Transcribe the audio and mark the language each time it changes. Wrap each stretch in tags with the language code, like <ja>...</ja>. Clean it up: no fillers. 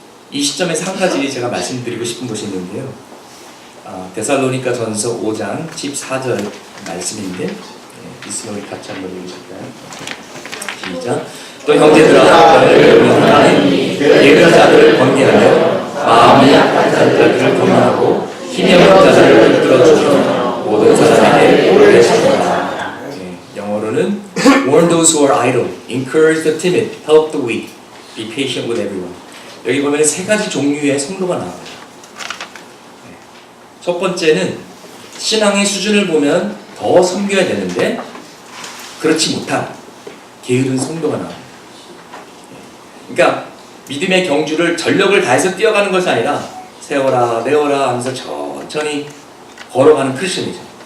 <ko>이 시점에서 한 가지 제가 말씀드리고 싶은 것이 있는데요. 데살로니가 전서 5장 14절 말씀인데, 있으면 우리 같이 한번 읽으실까요? 시작. 또 형제들아, 예언 자들을 권계하며 마음이 약한 자들을 권면하고 힘이 없는 자들을 붙들어주며 모든 사람에게 오래 참으라. 영어로는</ko> <en>warn those who are idle, encourage the timid, help the weak, be patient with everyone.</en> <ko>여기 보면 세 가지 종류의 성도가 나와요. 첫 번째는 신앙의 수준을 보면 더 섬겨야 되는데 그렇지 못한 게으른 성도가 나옵니다. 그러니까 믿음의 경주를 전력을 다해서 뛰어가는 것이 아니라 세워라 내어라 하면서 천천히 걸어가는 크리스천이죠.</ko>